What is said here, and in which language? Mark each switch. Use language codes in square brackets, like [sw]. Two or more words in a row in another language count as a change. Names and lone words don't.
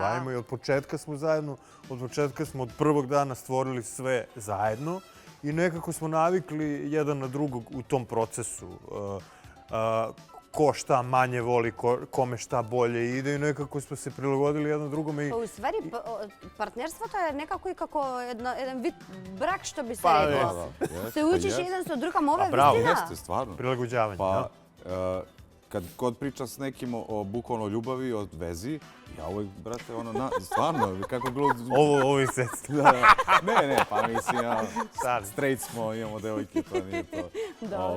[sr] bavimo i od početka smo zajedno, od početka smo od prvog dana stvorili sve zajedno i nekako smo navikli jedan na drugog u tom procesu. Ko šta manje voli, kome šta bolje ide i nekako smo se prilagodili jedan drugome i... [mk] Па, уствари, партнерството е некако и како еден вид брак, што би се Па, рекло. [sr] Jeste, [mk] Се [sr] pa [mk] учиш [sr] jeste. [mk] еден со друг, ама ова е браво, вистина. [sr] Jeste, stvarno. Prilagođavanje, Pa, kad god pričam s nekim o bukvalno ljubavi, o vezi, ja uvijek, brate, stvarno, kako glud... Ovo je sve. Ne, pa mislim, Sad. straight smo, imamo devojke, to nije to. Dobro.